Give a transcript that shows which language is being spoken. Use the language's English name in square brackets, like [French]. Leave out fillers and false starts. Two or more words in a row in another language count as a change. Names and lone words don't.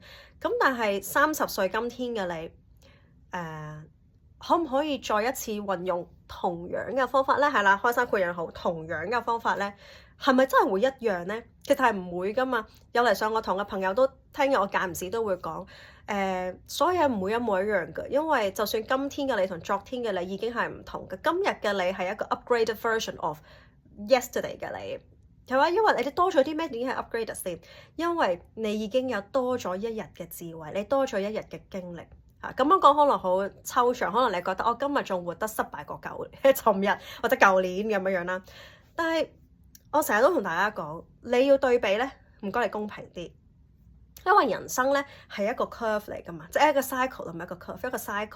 [Cantonese] 咁但係30歲今天嘅你，可唔可以再一次運用同樣嘅方法咧？係啦，開山豁讓好，同樣嘅方法咧，係咪真係會一樣咧？其實係唔會㗎嘛。有嚟上我堂嘅朋友都聽我間唔時都會講，所有嘢唔會一模一樣嘅，因為就算今天嘅你同昨天嘅你已經係唔同嘅，今日嘅你係一個 [English] upgraded version of yesterday [Cantonese] 嘅你，係嘛？因為你哋多咗啲咩？點解係 upgraded 先？因為你已經有多咗一日嘅智慧，你多咗一日嘅經歷。咁樣講可能好抽象，可能你覺得我今日仲活得失敗過尋日或者舊年咁樣啦。但係我成日都同大家講，你要對比咧，唔該你公平啲，因為人生咧係一個 curve 嚟噶嘛，即係一個 cycle 同埋一個 curve， 一個 cycle。